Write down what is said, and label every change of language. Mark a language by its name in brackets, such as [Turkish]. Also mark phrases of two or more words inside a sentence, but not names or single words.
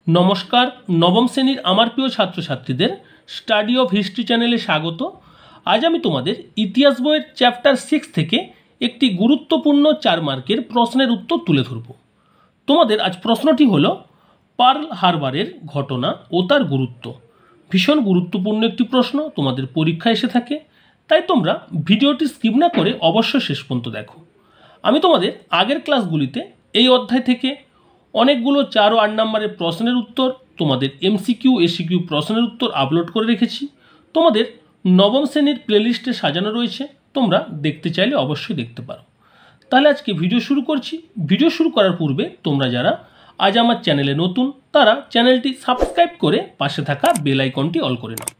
[Bangla] নমস্কার নবম শ্রেণীর আমার প্রিয় ছাত্র ছাত্রীদের স্টাডি অফ হিস্ট্রি চ্যানেলে স্বাগত। আজ আমি তোমাদের ইতিহাস বইয়ের চ্যাপ্টার 6 থেকে একটি গুরুত্বপূর্ণ 4 মার্কের প্রশ্নের উত্তর তুলে ধরব। তোমাদের আজ প্রশ্নটি হলো পার্ল হারবারের ঘটনা ও তার গুরুত্ব। ভীষণ গুরুত্বপূর্ণ একটি প্রশ্ন, তোমাদের পরীক্ষা এসে থাকে, তাই তোমরা ভিডিওটি স্কিপ না করে অবশ্যই শেষ পর্যন্ত দেখো। আমি তোমাদের আগের ক্লাসগুলিতে এই অধ্যায় থেকে অনেকগুলো 4 ও 8 নম্বরের প্রশ্নের উত্তর তোমাদের [English] MCQ SCQ [Bangla] প্রশ্নের উত্তর আপলোড করে রেখেছি। তোমাদের নবম শ্রেণীর প্লেলিস্টে সাজানো রয়েছে, তোমরা দেখতে চাইলে অবশ্যই দেখতে পারো। তাহলে আজকে ভিডিও শুরু করছি। ভিডিও শুরু করার পূর্বে তোমরা যারা আজ আমার চ্যানেলে নতুন তারা চ্যানেলটি সাবস্ক্রাইব করে পাশে থাকা বেল আইকনটি অল করে নাও।